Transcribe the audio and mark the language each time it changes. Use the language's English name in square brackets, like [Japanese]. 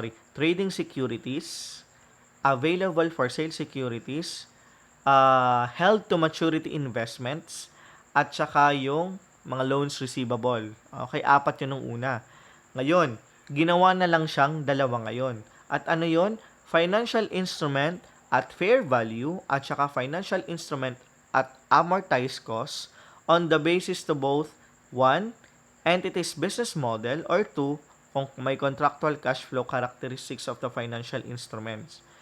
[English] Trading securities, available for sale securities, held to maturity investments, [Filipino] at saka [English] yung mga loans receivable. [Filipino] Okay, apat yun nung una. Ngayon, ginawa na lang siyang dalawa ngayon. At ano yun? [English] Financial instrument at fair value [Filipino] at saka [English] financial instrument at amortized cost on the basis to both 1. Entity's business model or 2. [Filipino] Kung may [English] contractual cash flow characteristics of the financial instruments.